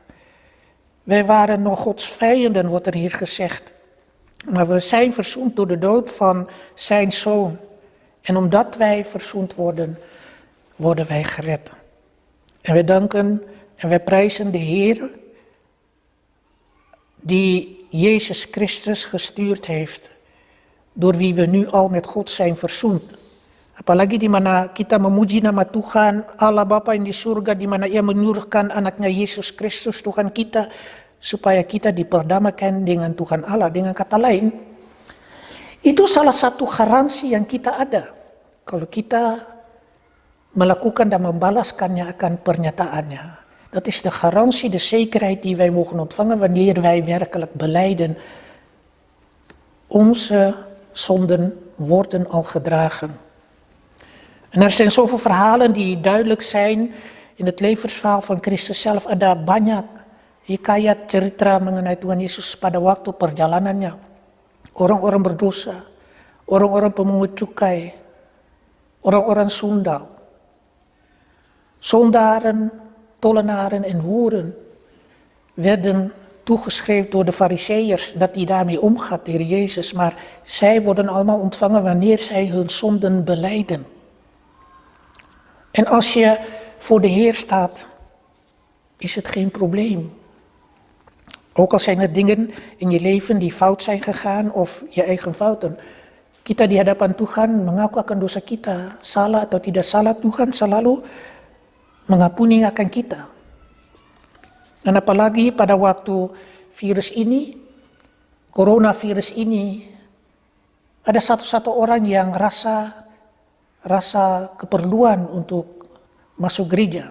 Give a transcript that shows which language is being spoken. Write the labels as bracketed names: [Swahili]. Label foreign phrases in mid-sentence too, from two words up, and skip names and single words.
[Dutch] Wij waren nog Gods vijanden, wordt er hier gezegd. Maar we zijn verzoend door de dood van zijn zoon. En omdat wij verzoend worden, worden wij gered. En wij danken en wij prijzen de Heer die Jezus Christus gestuurd heeft, door wie we nu al met God zijn verzoend. [Indonesian] Apalagi di mana kita memuji nama Tuhan, Allah Bapa yang di surga, di mana Ia menyuruhkan anaknya Yesus Kristus, Tuhan kita, supaya kita diperdamaikan dengan Tuhan Allah. Dengan kata lain, itu salah satu garansi yang kita ada. Kalau kita melakukan dan membalaskannya akan pernyataannya. [Dutch] Dat is de garantie, de zekerheid die wij mogen ontvangen wanneer wij werkelijk belijden. Onze zonden worden al gedragen. En er zijn zoveel verhalen die duidelijk zijn in het levensverhaal van Christus zelf. [Indonesian] Ada banyak hikayat cerita mengenai Tuhan Yesus pada waktu perjalanannya. Orang-orang berdosa, orang-orang pemungut cukai, orang-orang sundal, [Dutch] zondaren, tollenaren en hoeren werden toegeschreven door de Farizeeërs dat hij daarmee omgaat, de Heer Jezus. Maar zij worden allemaal ontvangen wanneer zij hun zonden belijden. En als je voor de Heer staat, is het geen probleem. Ook al zijn er dingen in je leven die fout zijn gegaan of je eigen fouten. [Indonesian] Kita di hadapan Tuhan mengaku akan dosa kita, salah atau tidak salah, Tuhan selalu mengampuni akan kita. Dan apalagi pada waktu virus ini, coronavirus ini, ada satu orang yang rasa keperluan untuk masuk gereja.